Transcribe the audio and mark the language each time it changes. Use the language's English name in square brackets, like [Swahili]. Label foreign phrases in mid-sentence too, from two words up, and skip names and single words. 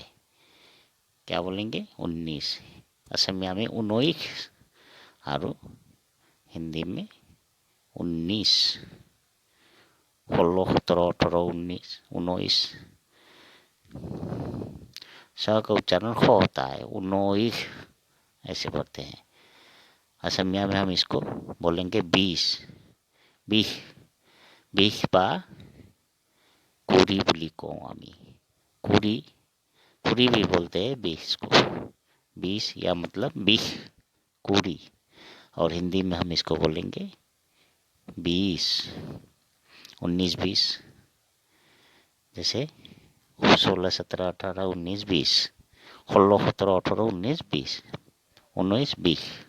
[Hindi] क्या बोलेंगे? 19। असमिया में 19 और हिंदी में 19। 16 17 18 19 19। स का उच्चारण ख होता है, 19 ऐसे पढ़ते हैं। असमिया में हम इसको बोलेंगे 20 20 20 [Assamese] বা কুৰি বুলি কওঁ আমি। [Hindi] कुरी कुरी भी बोलते हैं 20 को, 20 या मतलब 20 कुरी। और हिंदी में हम इसको बोलेंगे 20 19 20। जैसे 16 17 18 19 20, 16 17 18 19 20 19 20।